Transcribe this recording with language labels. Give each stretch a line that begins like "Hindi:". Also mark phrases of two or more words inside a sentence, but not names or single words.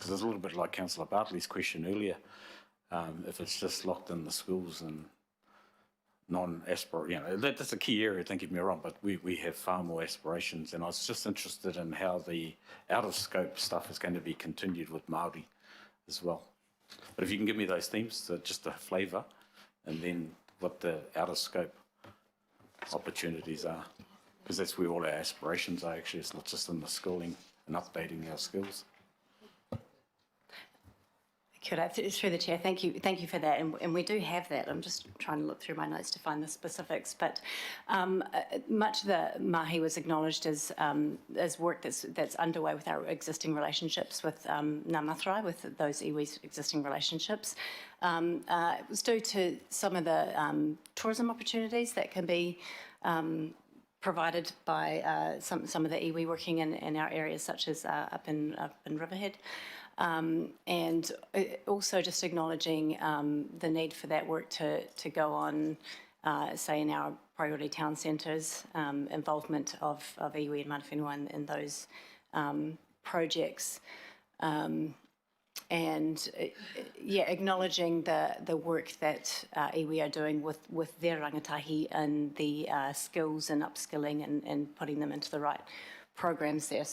English: Because it's a little bit like Councillor Bartley's question earlier. If it's just locked in the schools and that's a key area, don't get me wrong, but we have far more aspirations, and I was just interested in how the out-of-scope stuff is going to be continued with Māori as well. But if you can give me those themes, just a flavour, and then what the out-of-scope opportunities are, because that's where all our aspirations are actually. It's not just in the schooling and updating our skills.
Māori: Kia ora,
English: through the chair. Thank you for that, and we do have that. I'm just trying to look through my notes to find the specifics, but much of the mahi was acknowledged as work that's underway with our existing relationships with Ngā Matarai, with those iwi's existing relationships. It was due to some of the tourism opportunities that can be provided by some of the iwi working in our areas, such as up in Riverhead. And also just acknowledging the need for that work to go on, say, in our priority town centres, involvement of iwi and
Māori: mana whenua
English: in those projects. Acknowledging the work that iwi are doing with their rangatahi and the skills and upskilling and putting them into the right programs there.